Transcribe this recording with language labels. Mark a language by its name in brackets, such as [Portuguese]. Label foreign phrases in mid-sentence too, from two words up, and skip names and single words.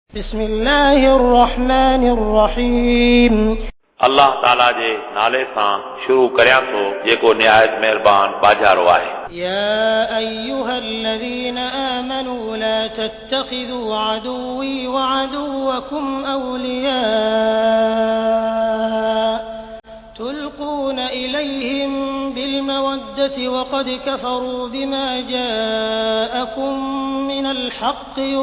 [Arabic] بسم الله الرحمن الرحيم [Sindhi] अल्लाह ताला जे नाले सां शुरू करियां थो जेको निहायत महिरबान बाजारो आहे। [Arabic] يا أيها الذين آمنوا لا تتخذوا عدوي وعدوكم أولياء تلقون إليهم بالمودة وقد كفروا بما جاءكم من الحق